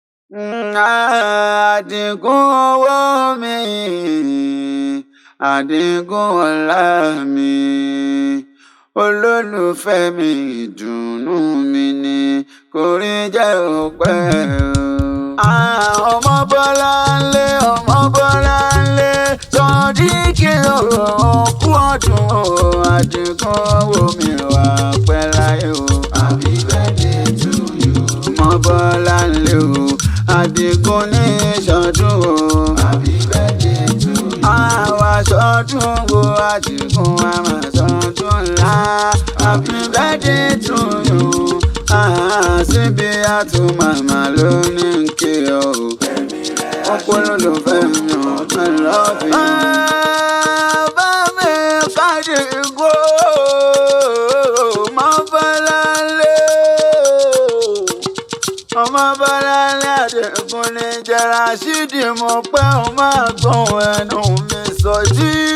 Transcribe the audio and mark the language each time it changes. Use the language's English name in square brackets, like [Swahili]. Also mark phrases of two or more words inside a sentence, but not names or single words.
[Yoruba] Mm, Àdìgún owó mi, Àdìgún ọlá mi, olólùfẹ́ mi, ìdùnnú mi ni, kò rí jẹ́ òpẹ́ o. Ah, ọmọ Bọ́láńlé, ọmọ Bọ́láńlé, Sodiq o, kú ọdún o, Àdìgún owó mi wà pẹ́ láyé o. [English] Happy birthday to you. [Yoruba] Ọmọ Bọ́láńlé o, Àdìgún ní sọdún o. [English] Happy birthday to you. [Yoruba] Àwa sọdún wo Àdìgún, a máa sọdún ńlá. [English] Happy birthday to you. [Yoruba] Ah, síbi àtún màmá ló ní kí o. Ó kú lólùfẹ́ mi o, [English] I love you. [Yoruba] Bàbá mi Kàdìgún o, ọmọ Bọ́láńlé o. Ọmọ Bọ́láńlé Àdìgún ní jẹ́ Rashidi, mo pẹ́ o máa gbọ́n ẹnu mi sọ jí.